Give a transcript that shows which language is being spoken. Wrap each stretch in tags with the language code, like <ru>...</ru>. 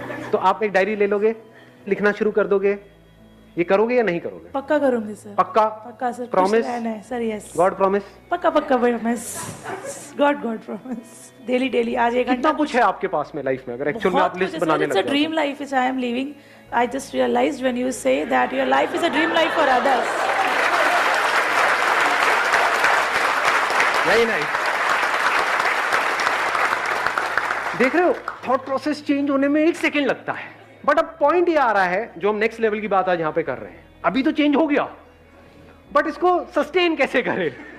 <hi>तो आप एक डायरी ले लोगे, लिखना शुरू कर दोगे। ये करोगे या नहीं करोगे? पक्का करूंगी सर। पक्का? पक्का sir. Promise?</hi> <en>Sir yes. God promise?</en> <hi>पक्का पक्का promise.</hi> <en>God promise.</en> <hi>Daily daily आज एक कितना कुछ है आपके पास में लाइफ में, अगर एक्चुअल में आप लिस्ट बनाने लग जाओ।</hi> <en>It's a dream life which I am living. I just realized when you say that your life is a dream life for others.</en> <hi>नहीं नहीं, देख रहे हो थॉट प्रोसेस चेंज होने में 1 सेकेंड लगता है, बट अब पॉइंट ये आ रहा है जो हम नेक्स्ट लेवल की बात आज यहां पे कर रहे हैं। अभी तो चेंज हो गया, बट इसको सस्टेन कैसे करें?</hi>